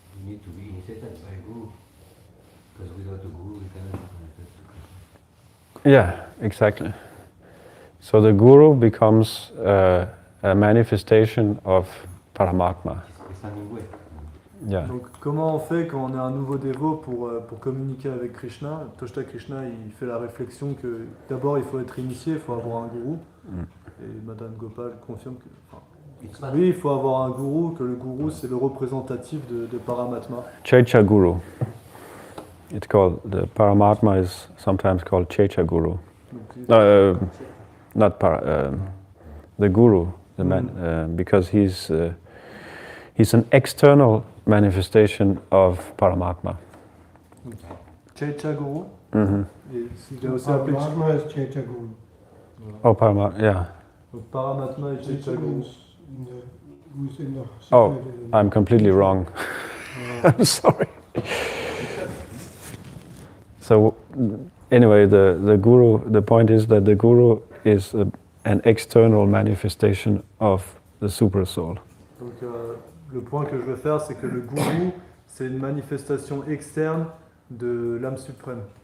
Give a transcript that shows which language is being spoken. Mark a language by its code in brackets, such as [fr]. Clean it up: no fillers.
[en] You need to be initiated by a guru. Because without a guru, we cannot communicate to Krishna. Yeah, exactly. So the guru becomes a manifestation of Paramatma. It's standing way. Yeah. [fr] Donc comment on fait quand on est un nouveau dévot pour communiquer avec Krishna? Toshta Krishna, il fait la réflexion que d'abord il faut être initié, il faut avoir un gourou. Et Madhan Gopal confirme que oui, il faut avoir un gourou, que le gourou c'est le représentatif de Paramatma. [en] Checha Guru. It's called, the Paramatma is sometimes called Checha Guru. [fr] Donc, [en] Not the Guru, the man, because he's an external manifestation of Paramatma. Checha Guru. Mm-hmm. [fr] Et il est aussi appelé [en] Paramatma is Chaita Guru. Oh, Paramatma, yeah. [fr] donc Paramatma et Checha Guru. [en] Who's in the Oh, secret in I'm completely wrong. I'm sorry. So, anyway, the Guru, the point is that the Guru is an external manifestation of the super soul. [fr] Donc le point que je veux faire, c'est que le gourou, c'est une manifestation externe de l'âme suprême.